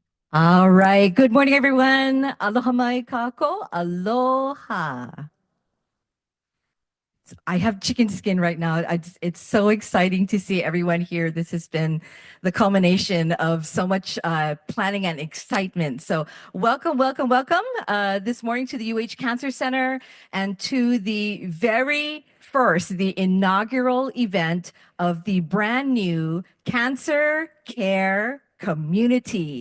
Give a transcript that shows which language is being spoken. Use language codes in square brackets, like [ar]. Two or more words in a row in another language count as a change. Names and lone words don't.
[en] All right. Good morning, everyone. [haw] Aloha mai kako. [en] Aloha. I have chicken skin right now. It's so exciting to see everyone here. This has been the culmination of so much planning and excitement. So, welcome, welcome, welcome this morning to the UH Cancer Center and to the very first, the inaugural event of the brand new Cancer Care Community.